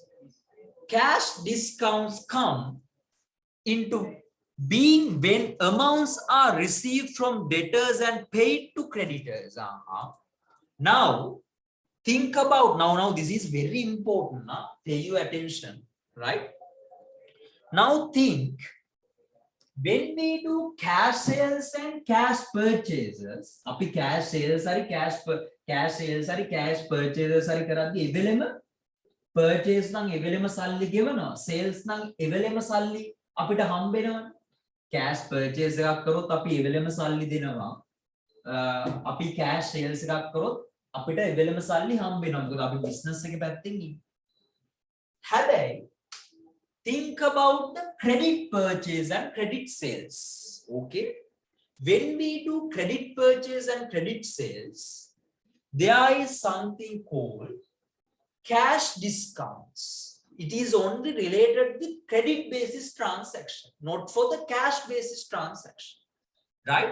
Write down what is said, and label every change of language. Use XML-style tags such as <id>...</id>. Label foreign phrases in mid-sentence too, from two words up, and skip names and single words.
<en>Cash discounts come into being when amounts are received from debtors and paid to creditors. Now think about now this is very important. Pay your attention, right? Now think, when we do cash sales and cash purchases,</en> <si>api</si> <en>cash sales</en> <si>hari</si> <en>cash sales</en> <si>hari</si> <en>cash purchases</en> <si>හරි කරද්දි එවෙලෙම purchase නම් එවෙලෙම සල්ලි ගෙවනවා, sales නම් එවෙලෙම සල්ලි අපිට හම්බ වෙනවා.</si> <en>cash purchase</en> <si>එකක් කරොත් අපි එවෙලෙම සල්ලි දෙනවා. අපි</si> <en>cash sales</en> <si>එකක් කරොත් අපිට එවෙලෙම සල්ලි හම්බ වෙනවා. මොකද අපි business එකේ පැත්තෙන් ඉන්නේ.</si> <en>හැබැයි think about the credit purchase and credit sales. Okay, when we do credit purchase and credit sales, there is something called cash discounts. It is only related with credit basis transaction, not for the cash basis transaction, right?</en>